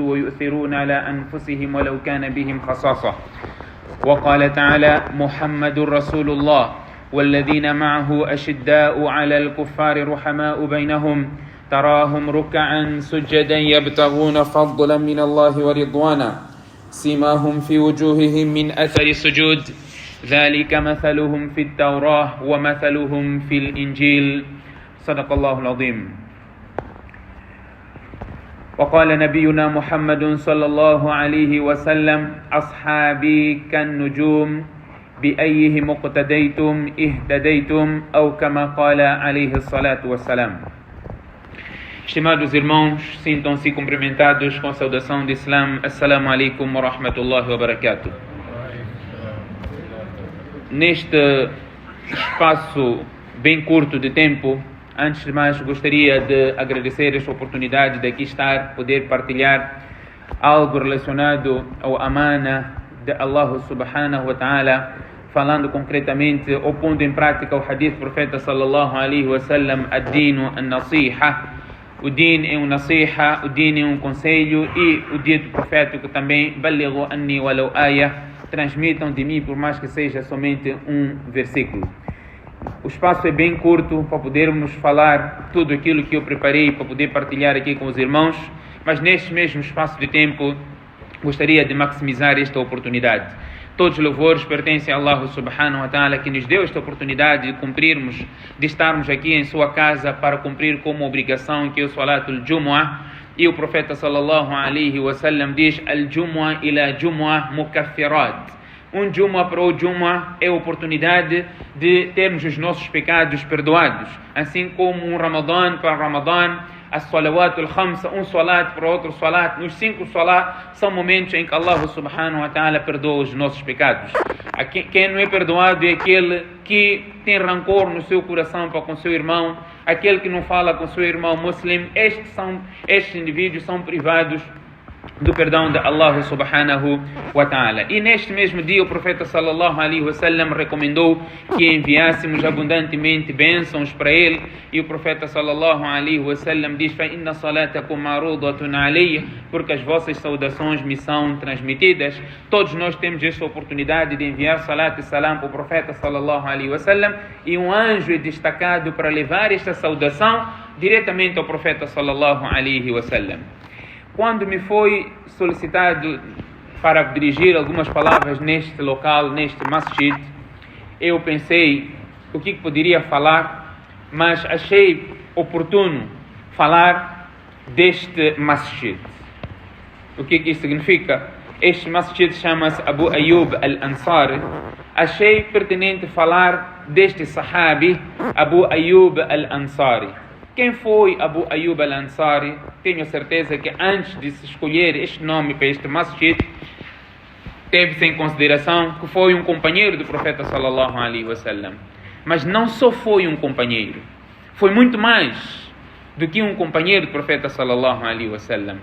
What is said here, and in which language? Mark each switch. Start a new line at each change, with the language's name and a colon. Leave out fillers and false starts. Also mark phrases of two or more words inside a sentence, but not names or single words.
Arabic: ويؤثرون على أنفسهم ولو كان بهم خصاصة وقال تعالى محمد رسول الله والذين معه أشداء على الكفار رحماء بينهم تراهم ركعا سجدا يبتغون فضلا من الله ورضوانا سيماهم في وجوههم من أثر السجود ذلك مثلهم في التوراة ومثلهم في الإنجيل صدق الله العظيم وقال نبينا محمد صلى الله عليه وسلم أصحابي كالنجوم بأيهم اقتديتم اهتديتم أو كما قال عليه الصلاة والسلام.
Portuguese: Estimados irmãos, sintam-se cumprimentados com a saudação de Islam.
Arabic: السلام عليكم ورحمة الله وبركاته.
Portuguese: Neste espaço bem curto de tempo, antes de mais gostaria de agradecer esta oportunidade de aqui estar, poder partilhar algo relacionado ao amana de Allah
Arabic: سبحانه وتعالى,
Portuguese: falando concretamente ou pondo em prática o hadith do profeta
Arabic: صلى الله عليه وسلم, الدين النصيحة.
Portuguese: O din é nasiha, o din é conselho, e o dito profético também,
Arabic: بلغوا عني ولو آية,
Portuguese: transmitam de mim por mais que seja somente um versículo. O espaço é bem curto para podermos falar tudo aquilo que eu preparei para poder partilhar aqui com os irmãos, mas neste mesmo espaço de tempo gostaria de maximizar esta oportunidade. Todos os louvores pertencem a Allah
Arabic: سبحانه وتعالى,
Portuguese: que nos deu esta oportunidade de cumprirmos, de estarmos aqui em sua casa para cumprir como obrigação que é o
Arabic: صلاة الجمعة.
Portuguese: E o profeta
Arabic: صلى الله عليه وسلم diz: الجمعة إلى الجمعة مكفرات.
Portuguese: Um Jumu'ah para o Jumu'ah é a oportunidade de termos os nossos pecados perdoados. Assim como um Ramadã para Ramadã, as
Arabic: الصلوات الخمس,
Portuguese: um salat para outro salat, nos 5 salat são momentos em que Allah
Arabic: سبحانه وتعالى
Portuguese: perdoa os nossos pecados. Quem não é perdoado é aquele que tem rancor no seu coração para com seu irmão, aquele que não fala com seu irmão muslim. Estes indivíduos são privados do perdão de Allah
Arabic: سبحانه وتعالى.
Portuguese: E neste mesmo dia o profeta
Arabic: صلى الله عليه وسلم
Portuguese: recomendou que enviássemos abundantemente bênçãos para ele, e o profeta
Arabic: صلى الله عليه وسلم
Portuguese: diz:
Arabic: فإن صلاتكم معروضة علي,
Portuguese: porque as vossas saudações me são transmitidas. Todos nós temos esta oportunidade de enviar salat e salam para o profeta
Arabic: صلى الله عليه وسلم,
Portuguese: e um anjo é destacado para levar esta saudação diretamente ao profeta
Arabic: صلى الله عليه وسلم.
Portuguese: Quando me foi solicitado para dirigir algumas palavras neste local, neste masjid, eu pensei o que poderia falar, mas achei oportuno falar deste masjid. O que isso significa? Este masjid chama-se Abu Ayyub al-Ansari. Achei pertinente falar deste sahabi, Abu Ayyub al-Ansari. Quem foi Abu Ayyub al-Ansari? Tenho certeza que antes de se escolher este nome para este masjid, teve-se em consideração que foi um companheiro do profeta
Arabic: صلى الله عليه وسلم.
Portuguese: Mas não só foi um companheiro, foi muito mais do que um companheiro do profeta
Arabic: صلى الله عليه وسلم.